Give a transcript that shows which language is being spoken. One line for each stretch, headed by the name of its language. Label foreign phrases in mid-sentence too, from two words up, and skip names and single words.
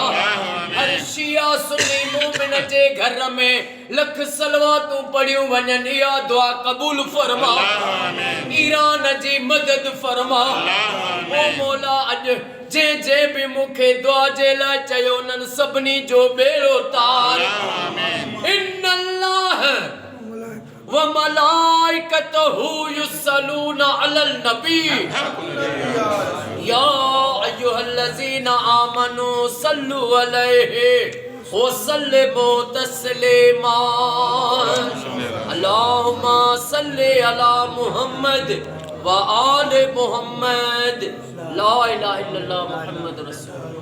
Sindhi: हर शिया सुन्नी मोमिन जे घर में लख सलवातूं पढ़ियूं वञनि इहा दुआ कबूल फरमा। ईरान जी मदद फरमा। ओ मौला अज जे भी मुखे दुआ जे लाइ चयो उन्हनि सभिनी जो बेड़ो तार।
Arabic: إن الله وملائكته يصلون على النبي يا أيها الذين آمنوا صلوا عليه وسلموا تسليما. اللهم صل على محمد وآل محمد. لا إله إلا الله محمد رسول الله.